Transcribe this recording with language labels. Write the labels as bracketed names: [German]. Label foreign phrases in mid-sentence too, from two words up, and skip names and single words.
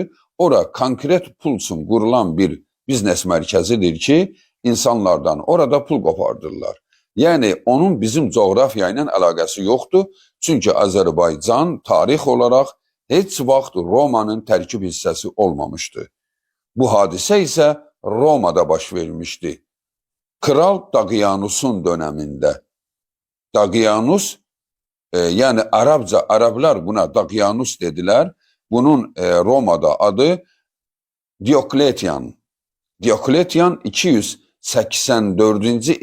[Azerbaijani] Ora konkret pul üçün qurulan bir biznes mərkəzidir ki, insanlardan orada pul qopardırlar. Yani onun bizim coğrafya ilə əlaqəsi yoxdur. Çünki Azərbaycan tarix olarak heç vaxt Roma'nın tərkib hissəsi olmamışdı. Bu hadisə isə Roma'da baş vermişdi. Kral Daqiyanus'un döneminde. [Turkish] Daqiyanus, yani Arapça, Araplar buna Daqiyanus dediler. [Azerbaijani] Bunun Roma'da adı Diokletian. Diokletian 284.